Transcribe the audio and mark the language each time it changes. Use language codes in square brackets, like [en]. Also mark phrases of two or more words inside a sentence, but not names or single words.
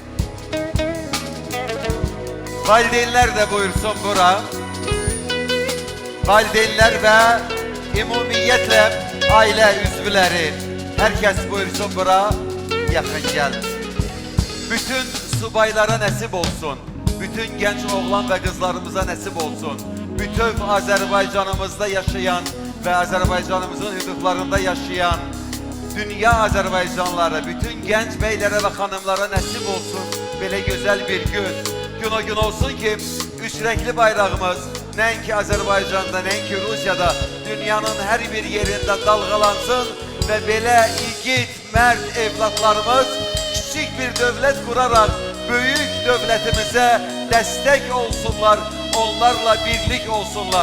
[az] Valideynlər də buyursun bura. Valideynlər və ümumiyyətlə ailə üzvləri, hər kəs buyursun bura, yaxın gəl. Bütün subaylara nəsib olsun. [tr] Bütün genç oğlan ve kızlarımıza nasip olsun. Bütün Azerbaycanımızda yaşayan ve Azerbaycanımızın hüdudlarında yaşayan dünya Azerbaycanlıları, bütün genç beylere ve hanımlara nasip olsun böyle güzel bir gün. Gün o gün olsun ki üç renkli bayrağımız nenki Azerbaycan'da, nenki Rusya'da, dünyanın her bir yerinde dalgalansın ve böyle ilgit, mert evlatlarımız küçük bir devlet kurarak büyük devletimize destek olsunlar, onlarla birlik olsunlar.